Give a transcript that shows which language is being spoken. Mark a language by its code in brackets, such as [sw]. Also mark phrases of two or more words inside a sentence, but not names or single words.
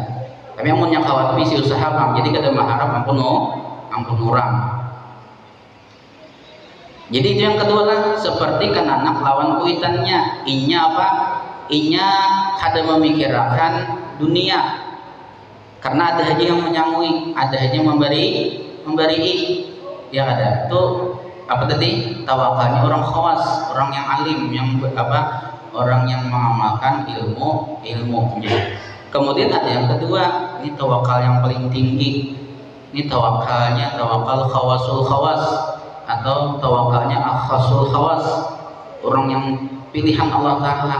[bjn] Tapi yang punya kawat si usaha bang, jadi kada mengharap ampun orang. Jadi itu yang kedua lah, seperti kan anak lawan kuitannya, inya kada memikirkan dunia, karena ada aja yang menyangui, ada aja yang memberi, [id] ya ada. Itu apa tadi? Tawakalnya orang khawas, orang yang alim, orang yang mengamalkan ilmunya. Kemudian ada yang kedua, ini tawakal yang paling tinggi. Ini tawakalnya tawakal [ar] khawasul khawas, [id] atau tawakalnya [ar] akhasul khawas, [id] orang yang pilihan Allah Ta'ala.